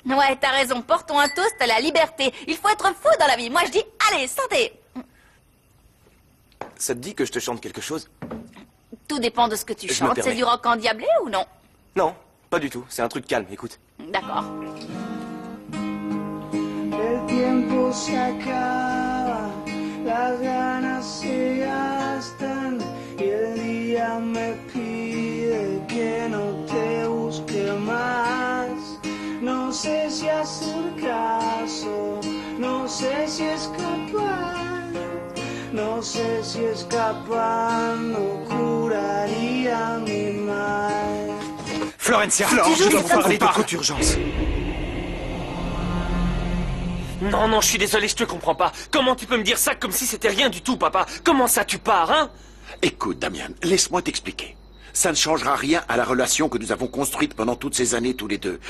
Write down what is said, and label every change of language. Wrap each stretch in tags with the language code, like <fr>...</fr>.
<fr>Ouais, t'as raison. Portons un toast à la liberté. Il faut être fou dans la vie. Moi, je dis, allez, santé. Ça te dit que je te chante quelque chose? Tout dépend de ce que tu Je me chantes. permets. C'est du rock endiablé ou non? Non, pas du tout. C'est un truc calme, écoute. D'accord.</fr> <es>El tiempo se acaba, las ganas se gastan y el día me pide que no te busque más. No sé si hacer caso, no sé si escapar, no sé si escapando curaría mi mal.</es> <fr>Florencia, je dois vous parler de toute urgence. Non, non, je suis désolé, je te comprends pas. Comment tu peux me dire ça comme si c'était rien du tout, papa? Comment ça tu pars, hein? Écoute, Damian, laisse-moi t'expliquer. Ça ne changera rien à la relation que nous avons construite pendant toutes ces années tous les deux.</fr>